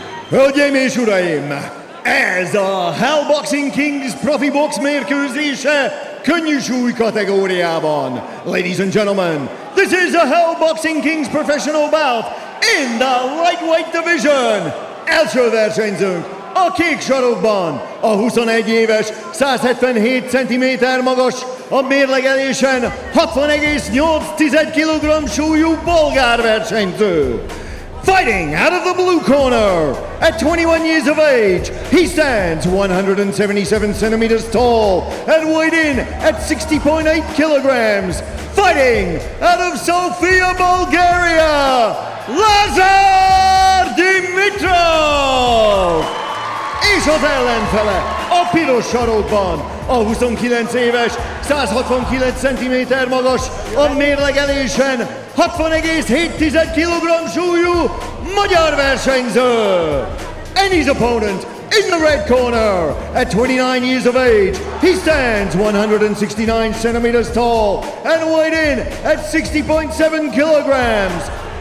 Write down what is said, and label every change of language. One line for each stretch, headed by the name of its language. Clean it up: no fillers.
Hungarian: Hölgyeim és uraim, ez a Hell Boxing Kings profi box mérkőzése könnyű súly kategóriában.
English: Ladies and gentlemen, this is a Hell Boxing Kings professional bout in the lightweight division.
Hungarian: Első versenyzőnk a kék sarokban, a 21 éves, 177 cm magas, a mérlegelésen 60,8 kg súlyú bolgár versenyző.
English: Fighting out of the blue corner, at 21 years of age, he stands 177 centimeters tall and weighed in at 60.8 kilograms. Fighting out of Sofia, Bulgaria, Lazar Dimitrov!
Hungarian: És az ellenfele a piros sarokban, a 29 éves, 169 cm magas, a mérlegelésen 60,7 kg súlyú magyar versenyző.
English: And his opponent in the red corner, at 29 years of age, he stands 169 centimeters tall and weighed in at 60.7 kilograms.